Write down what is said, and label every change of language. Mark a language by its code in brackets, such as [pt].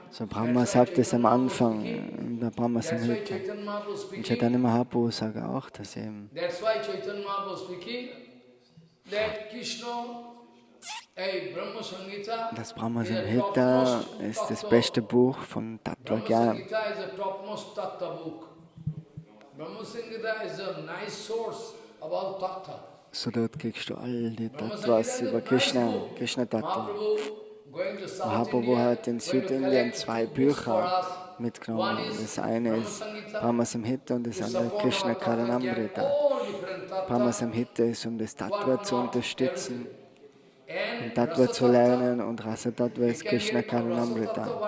[de] So Brahma sagt es am Anfang in der Brahma Samhita. Und Chaitanya Mahaprabhu sagt auch, dass eben [en] That's why Chaitanya Mahaprabhu speaking that Krishna, Brahma Samhita, [de] das Brahma Samhita ist das beste Buch von Tattva [en] Brahma [de] Gyan. [en] Samhita is the topmost tattva book. Brahma Samhita is a nice source about tattva. [de] So dort kriegst du all die Tattvas über Krishna, Krishna Tattva. Mahaprabhu hat in Südindien 2 Bücher mitgenommen. Das eine ist Brahma Samhita und das andere Krishna Karanamrita. Brahma Samhita ist, um das Tattva zu unterstützen, um Tattva zu lernen, und Rasa Tattva ist Krishna Karanamrita.